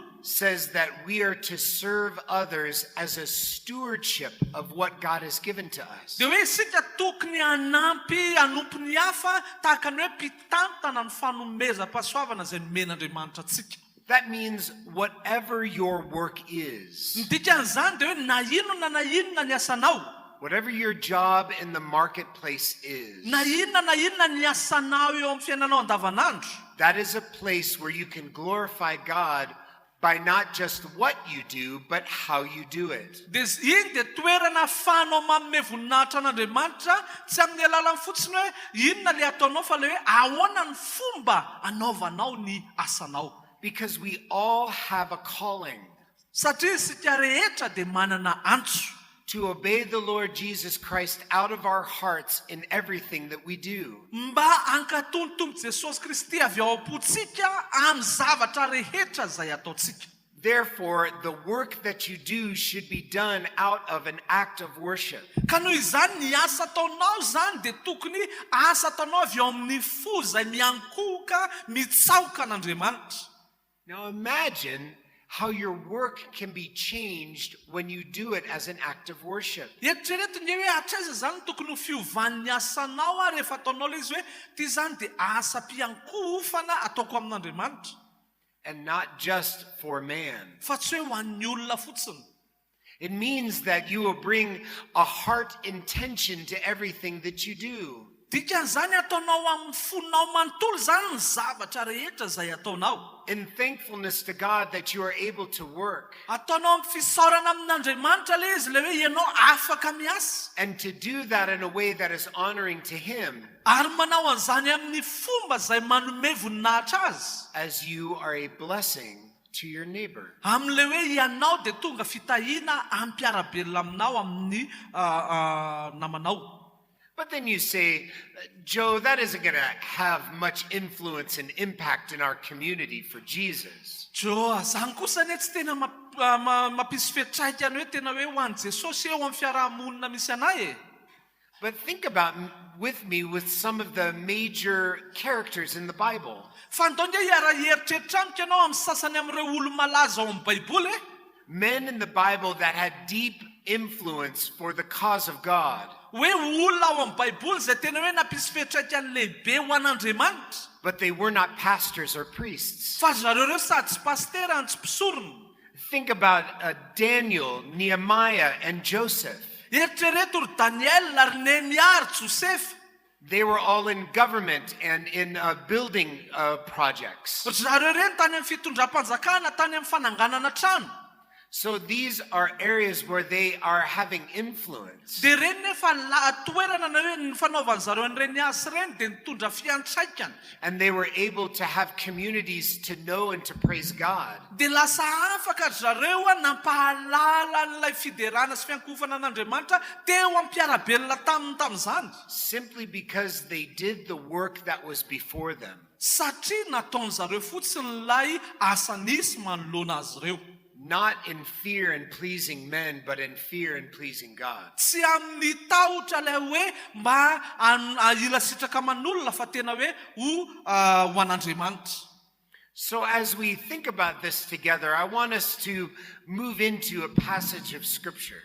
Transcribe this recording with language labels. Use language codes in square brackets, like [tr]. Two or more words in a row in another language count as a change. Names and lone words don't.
[en] says that we are to serve others as a stewardship of what God has given to us. [mg] dia hoe isika tokony hanampy hanompo ny hafa tahaka ny hoe mpitantana ny fanomezam-pahasoavana izay nomen'Andriamanitra antsika. [en] That means whatever your work is, [mg] Ny dikan'izany dia hoe na inona ny asanao, [en] whatever your job in the marketplace is, [mg] na inona ny asanao eo amin'ny fiainanao andavanandro, [en] that is a place where you can glorify God by not just what you do, but how you do it. [mg] dia iny dia toerana ahafahanao manome voninahitra an'Andriamanitra tsy amin'ny alalany fotsiny hoe inona le ataonao fa le hoe ahoana ny fomba anaovanao ny asanao. [en] Because we all have a calling [mg] Satria isika rehetra dia manana antso [en] to obey the Lord Jesus Christ out of our hearts in everything that we do. [mg] mba ankatony Jesosy Kristy avy ao am-pontsika amin'ny zavatra rehetra izay ataontsika. [en] Therefore, the work that you do should be done out of an act of worship. [mg] Ka noho izany ny asa ataonao zany dia tokony asa ataonao avy ao amin'ny fo izay miankohoka mitsaoka an'Andriamanitra. [en] Now imagine how your work can be changed when you do it as an act of worship. [mg] Eritrereto nge hoe atraiza zany tokony ho fiovan'ny asanao a rehefa ataonao ilay izy hoe ty zany dia asa-piankofana ataoko amin'Andriamanitra. [en] And not just for man. [mg] Fa tsy hoe ho an'ny olona fotsiny. [en] It means that you will bring a heart intention to everything that you do. [mg] Dikan'izany ataonao amin'ny fonao manontolo zany ny zavatra rehetra izay ataonao. [en] In thankfulness to God that you are able to work. [mg] Ataonao amin'ny fisaorana amin'Andriamanitra ilay izy ilay hoe ianao afaka miasa. [en] And to do that in a way that is honoring to Him. [mg] Ary manao an'izany amin'ny fomba izay manome voninahitra azy. [en] As you are a blessing to your neighbor. [mg] Amin'ilay hoe ianao dia tonga fitahiana ampiarabelona aminao amin'ny namanao. [en] But then you say, Joe, that isn't going to have much influence and impact in our community for Jesus. [mg] Joe, zany kosa anie tsy tena mampisy fiantraikany hoe tena hoe ho an'i Jesosy eo amin'ny fiarahamonina misy anay e. [en] But think about with me with some of the major characters in the Bible. [mg] Fa ndao nge hiara-heritreritra amiko ianao amin'ny sasany amin'ireo olo malaza ao amin'ny Baiboly e. [en] Men in the Bible that had deep influence for the cause of God. [mg] Hoe olona ao amin'ny Baiboly izay tena hoe nampisy fiantraikany lehibe ho an'Andriamanitra. [en] But they were not pastors or priests. [mg] Fa zareo reo sady tsy pastera tsy mpisorona. [en] Think about Daniel, Nehemiah, and Joseph. [mg] Eritrereto ry Daniel ary Nehemia ary Joseph. [en] They were all in government and in building projects. [mg] Zareo reny tany amin'ny fitondram-panjakana, tany amin'ny fananganana trano. [en] So these are areas where they are having influence. [mg] Dia reny nefa toerana na hoe ny fanaovan'ny zareo an'ireny asa ireny dia nitondra fiantraikany. [en] And they were able to have communities to know and to praise God. [mg] Dia lasa afaka zareo nampahalala n'ilay fiderana sy fiankofana an'Andriamanitra teo am-piarabelona tamin'izany. [en] Simply because they did the work that was before them. [mg] Satria nataony zareo fotsiny ilay asa nisy manoloana azy ireo. [en] Not in fear and pleasing men, but in fear and pleasing God. [mg] Tsy amin'ny tahotra ilay hoe mba ila sitraka aman'olona fa tena hoe ho an'Andriamanitra. [en] So as we think about this together, I want us to move into a passage of Scripture.